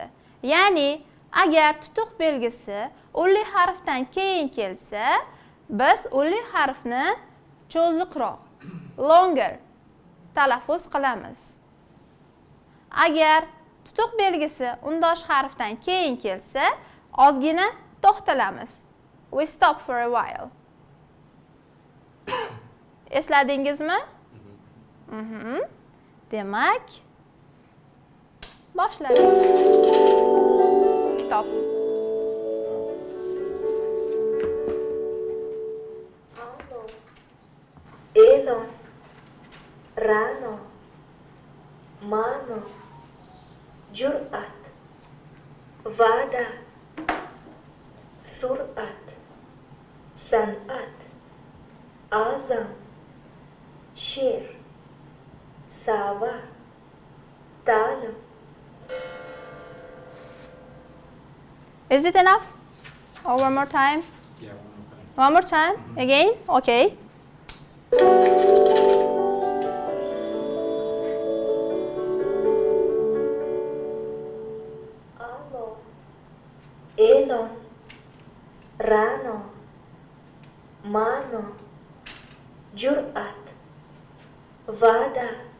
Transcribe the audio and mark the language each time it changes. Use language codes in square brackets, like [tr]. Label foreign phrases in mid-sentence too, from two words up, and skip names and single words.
[uz] Ya'ni agar tutuq belgisi o'nli harfdan keyin kelsa, biz o'nli harfni cho'ziqroq, longer talaffuz qilamiz. Agar tutuq belgisi undosh harfdan keyin kelsa, ozgina to'xtalamiz. [en] We stop for a while. [uz] Esladingizmi? Demak, boshladik. Kitob. E'non, Ra'no, Ma'no, Jur'at, Va'da, Sur'at, San'at, Azam, She'r, Sa'va, Ta'lim. [en] Is it enough? Or one more time? Yeah, one more time. One more time? Again? Okay. [uz] A'lo, E'non, Ra'no, Ma'no, Jur'at, Va'da,